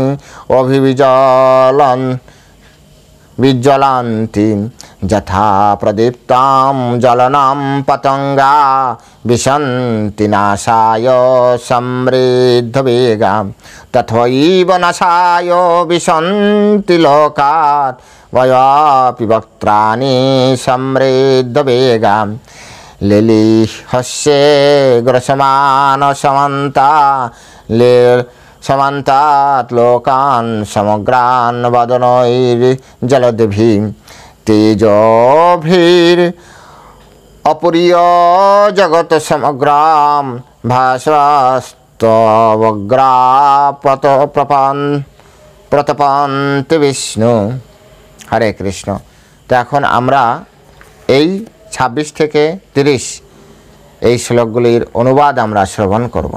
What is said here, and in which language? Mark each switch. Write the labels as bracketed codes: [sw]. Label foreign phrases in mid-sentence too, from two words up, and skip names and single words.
[sa] বিজ্জ্বলন্তি যথা প্রদীপ্তাম জ্বলনাম পতঙ্গা বিশন্তি নাশায় সমৃদ্ধবেগা তথৈব নাশায় বিশন্তি লোকাৎ বয়াপি বক্ত্রাণি সমৃদ্ধবেগা লিলিহস্যে গ্রসমান সমান্তাৎ লোকান সমগ্রান বদনৈর্জলদ্ভিঃ তেজোভির অপুরীয় জগৎ সমগ্রাম ভাস্বস্তবগ্রা প্রতপন্তি বিষ্ণু। [bn] হরে কৃষ্ণ। তো এখন আমরা এই 26 থেকে 30 এই শ্লোকগুলির অনুবাদ আমরা শ্রবণ করব।